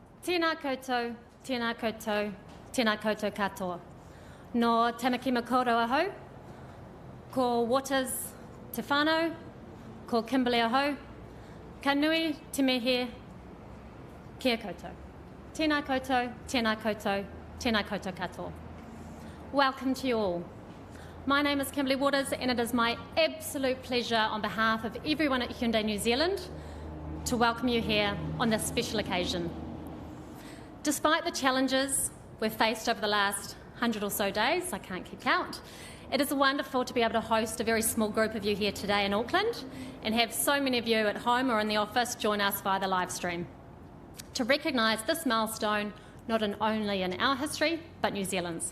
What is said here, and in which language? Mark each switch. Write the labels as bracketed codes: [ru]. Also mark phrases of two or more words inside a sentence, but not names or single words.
[mi] Tēnā koutou, tēnā koutou, tēnā koutou katoa. No tamaki makoro ahau, ko Waters te whānau, ko Kimberley ahau, ka nui te mehe, kia koutou. Tēnā koutou, tēnā koutou, tēnā koutou katoa. [en] Welcome to you all. My name is Kimberley Waters, and it is my absolute pleasure on behalf of everyone at Hyundai New Zealand to welcome you here on this special occasion. Despite the challenges we've faced over the last 100 or so days, I can't keep count, it is wonderful to be able to host a very small group of you here today in Auckland and have so many of you at home or in the office join us via the live stream to recognise this milestone not only in our history but New Zealand's.